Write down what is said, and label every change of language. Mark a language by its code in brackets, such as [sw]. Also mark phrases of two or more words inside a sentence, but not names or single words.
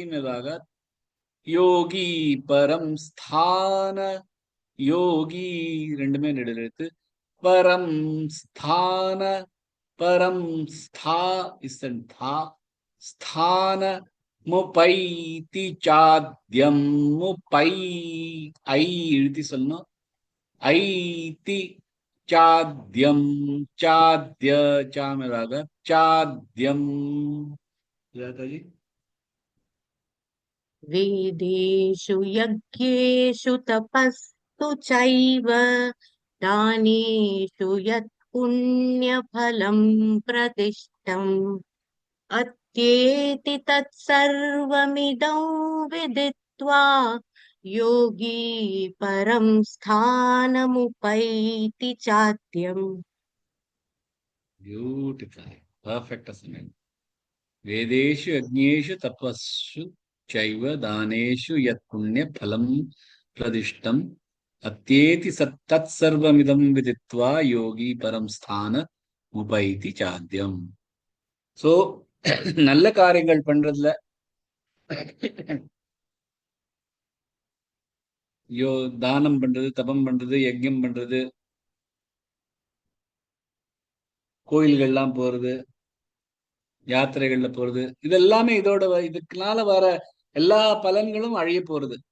[ta] மேலாக, [sa] योगी परम् स्थान, [ta] யோகி ரெண்டுமே நெடில் எழுத்து, [sa] परम् स्थान, [ta] பரம் ஸ்தா இசன் தா, [sa] स्थान मुपैति साद्यम्, [ta] முபை ஐ இழுத்தி சொல்லணும், ஐதி சாத்யம், சாத்ய சாமராக சாத்யம். [hi] जी [sa] वेदेषु यज्ञेषु तपस्तु चैव दानेषु यत् पुण्यफलं प्रतिष्ठम् अत्येति तत्सर्वमिदं विदित्वा योगी परं स्थानमुपैति चाद्यम्. [en] Beautiful, perfect assignment. [sa] वेदेषु यज्ञेषु तपस्सु चैव दानेषु यत् पुण्य फलं प्रदिष्टम् अत्येति तत्सर्वमिदं विदित्वा योगी परम स्थान उपैति चाद्यम्. [ta] சோ நல்ல காரியங்கள் பண்றதுல, தானம் பண்றது, தபம் பண்றது, யஜ்ஞம் பண்றது, கோயில்கள்லாம் போறது, யாத்திரைகள்ல போறது, இதெல்லாமே இதுக்குனால வர எல்லா பலன்களும் அழிய போறது.